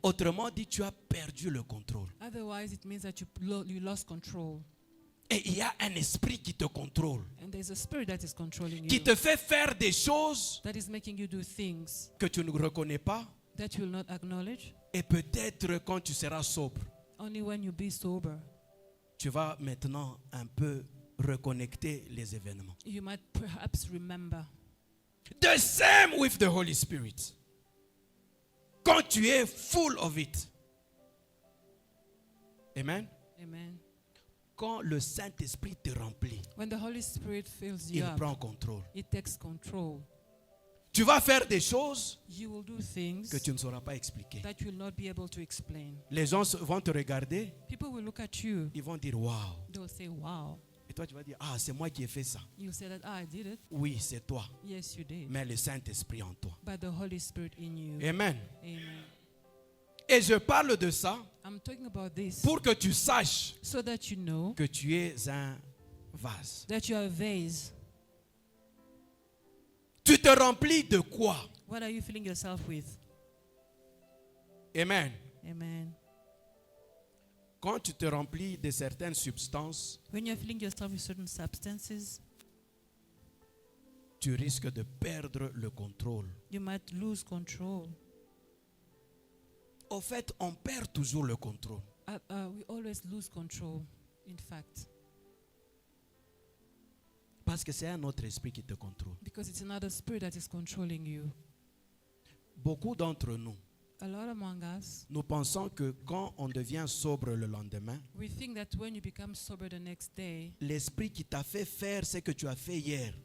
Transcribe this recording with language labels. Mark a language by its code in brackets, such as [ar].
[fr] Autrement dit, tu as perdu le contrôle. [en] Otherwise, it means that you lost control. [fr] Et il y a un esprit qui te contrôle, [en] And there's a spirit that is controlling [fr] qui [en] you. [fr] te fait faire des choses [en] That is making you do things [fr] que tu ne reconnais pas. [en] that you will not acknowledge. [fr] Et peut-être quand tu seras sobre, [en] Only when you be sober, [fr] tu vas maintenant un peu reconnecter les événements. [en] you might perhaps remember. The same with the Holy Spirit. [fr] Quand tu es [en] full of it. Amen. Amen. [fr] Quand le Saint-Esprit te remplit, [en] When the Holy Spirit fills you [fr] il [en] up, [fr] prend contrôle. [en] it takes control. [fr] Tu vas faire des choses [en] You will do things [fr] que tu ne sauras pas expliquer. [en] that you will not be able to explain. [fr] Les gens vont te regarder, [en] People will look at you. [fr] ils vont dire waouh. [en] They will say, wow. [fr] Et toi tu vas dire ah c'est moi qui ai fait ça. [en] You say that, I did it. [fr] Oui, c'est toi, [en] Yes, you did. [fr] mais le Saint-Esprit en toi. [en] By the Holy Spirit in you. Amen. Amen. [fr] Et je parle de ça [en] I'm talking about this [fr] pour que tu saches [en] so that you know [fr] que tu es un vase. [en] that you are a vase. [fr] Tu te remplis de quoi? [en] What are you filling yourself with? Amen. Amen. [fr] Quand tu te remplis de certaines substances, [en] When you're filling yourself with certain substances, [fr] tu risques de perdre le contrôle. [en] you might lose control. [fr] Au fait, on perd toujours le contrôle. [en] We always lose control, in fact, [fr] Parce que c'est un autre esprit qui te contrôle. [en] because it's another spirit that is controlling you. [fr] Beaucoup d'entre nous, [en] A lot among us, [fr] nous pensons que quand on devient sobre le lendemain, [en] we think that when you become sober the next day, [fr] l'esprit qui t'a fait faire ce que tu as fait hier